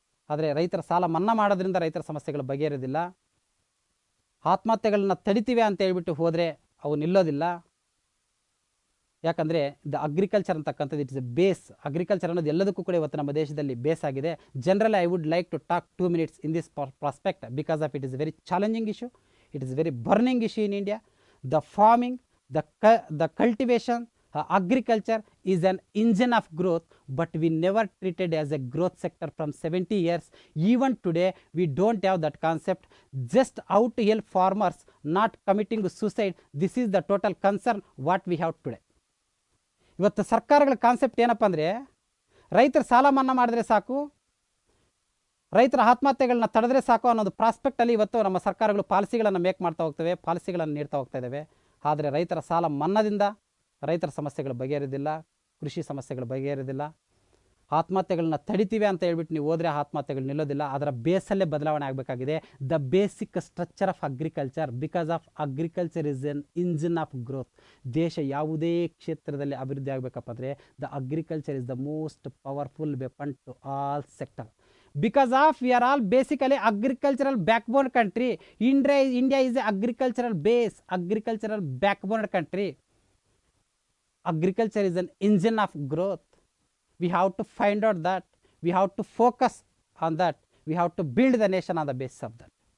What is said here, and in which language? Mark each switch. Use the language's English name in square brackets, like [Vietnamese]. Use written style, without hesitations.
[Kannada] ಆದರೆ ರೈತರ ಸಾಲ ಮನ್ನಾ ಮಾಡೋದ್ರಿಂದ ರೈತರ ಸಮಸ್ಯೆಗಳು ಬಗೆಹರಿದಿಲ್ಲ. ಆತ್ಮಹತ್ಯೆಗಳನ್ನ ತಡಿತೀವಿ ಅಂತ ಹೇಳ್ಬಿಟ್ಟು ಹೋದರೆ ಅವು ನಿಲ್ಲೋದಿಲ್ಲ. ಯಾಕಂದರೆ ದ ಅಗ್ರಿಕಲ್ಚರ್ ಅಂತಕ್ಕಂಥದ್ದು [English] It's a base. [Kannada] ಅಗ್ರಿಕಲ್ಚರ್ ಅನ್ನೋದು ಎಲ್ಲದಕ್ಕೂ ಕೂಡ ಇವತ್ತು ನಮ್ಮ ದೇಶದಲ್ಲಿ ಬೇಸ್ ಆಗಿದೆ. [English] Generally I would like to talk 2 minutes in this prospect because of it is very challenging issue, it is very burning issue in India. The farming, the cultivation, agriculture is an engine of growth, but we never treated as a growth sector from 70 years. Even today we don't have that concept. Just how to help farmers not committing suicide, this is the total concern what we have today. [Kannada] ಇವತ್ತು ಸರ್ಕಾರಗಳ concept ಏನಪ್ಪ ಅಂದರೆ, ರೈತರ ಸಾಲ ಮನ್ನಾ ಮಾಡಿದ್ರೆ ಸಾಕು, ರೈತರ ಆತ್ಮಹತ್ಯೆಗಳನ್ನ ತಡೆದ್ರೆ ಸಾಕು ಅನ್ನೋದು ಪ್ರಾಸ್ಪೆಕ್ಟಲ್ಲಿ ಇವತ್ತು ನಮ್ಮ ಸರ್ಕಾರಗಳು ಪಾಲಿಸಿಗಳನ್ನು ಮೇಕ್ ಮಾಡ್ತಾ ಹೋಗ್ತವೆ, ಪಾಲಿಸಿಗಳನ್ನು ನೀಡ್ತಾ ಹೋಗ್ತಾ ಇದ್ದಾವೆ. ಆದರೆ ರೈತರ ಸಾಲ ಮನ್ನಾದಿಂದ ರೈತರ ಸಮಸ್ಯೆಗಳು ಬಗೆಹರಿದಿಲ್ಲ, ಕೃಷಿ ಸಮಸ್ಯೆಗಳು ಬಗೆಹರಿದಿಲ್ಲ. ಆತ್ಮಹತ್ಯೆಗಳನ್ನ ತಡಿತೀವಿ ಅಂತ ಹೇಳ್ಬಿಟ್ಟು ನೀವು ಹೋದರೆ ಆತ್ಮಹತ್ಯೆಗಳು ನಿಲ್ಲೋದಿಲ್ಲ. ಅದರ ಬೇಸಲ್ಲೇ ಬದಲಾವಣೆ ಆಗಬೇಕಾಗಿದೆ. [English] The basic structure of agriculture, because of agriculture is an engine of growth. [Kannada] ದೇಶ ಯಾವುದೇ ಕ್ಷೇತ್ರದಲ್ಲಿ ಅಭಿವೃದ್ಧಿ ಆಗಬೇಕಪ್ಪ ಅಂದರೆ [English] The agriculture is the most powerful weapon to all sector. Because of we are all basically agricultural backbone country. India is an agricultural base, agricultural backbone country. Agriculture is an engine of growth. We have to find out that, we have to focus on that, we have to build the nation on the basis of that.